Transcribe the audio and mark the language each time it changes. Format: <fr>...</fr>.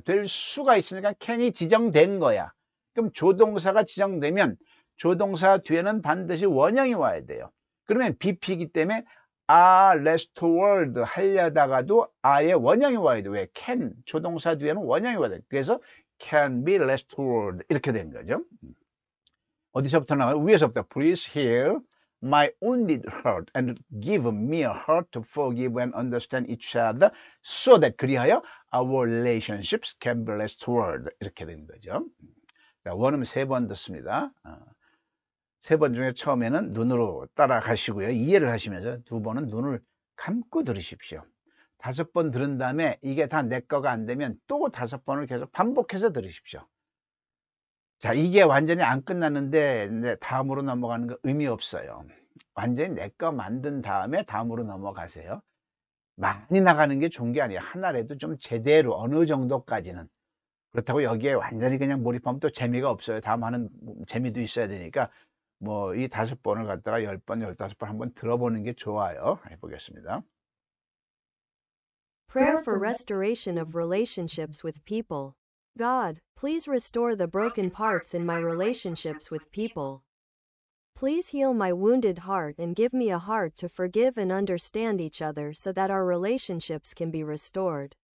<ko>될 수가 있으니까 can이 지정된 거야. 그럼 조동사가 지정되면 조동사 뒤에는 반드시 원형이 와야 돼요. 그러면 BP이기 때문에 are restored 하려다가도 are의 원형이 와야 돼요. 왜? can 조동사 뒤에는 원형이 와야 돼요. 그래서 can be restored 이렇게 된 거죠. 어디서부터 나와요?</ko> <en>위에서부터 please heal my wounded heart and give me a heart to forgive and understand each other so that</en> <ko>그리하여</ko> <en>our relationships can be restored.</en> <ko>이렇게 된 거죠. 원음 3번 듣습니다. 3번 중에 처음에는 눈으로 따라가시고요. 이해를 하시면서 2번은 눈을 감고 들으십시오. 5번 들은 다음에 이게 다 내 거가 안 되면 또 5번을 계속 반복해서 들으십시오. 자, 이게 완전히 안 끝났는데 다음으로 넘어가는 거 의미 없어요. 완전히 내 거 만든 다음에 다음으로 넘어가세요. 많이 나가는 게 좋은 게 아니에요. 하나라도 좀 제대로 어느 정도까지는. 그렇다고 여기에 완전히 그냥 몰입하면 또 재미가 없어요. 다음 하는 재미도 있어야 되니까 뭐 이 5번을 갖다가 10번, 15번 한번 들어보는 게 좋아요. 해보겠습니다.</ko> <en>Prayer for restoration of relationships with people. God, please restore the broken parts in my relationships with people. Please heal my wounded heart and give me a heart to forgive and understand each other so that our relationships can be restored.</en>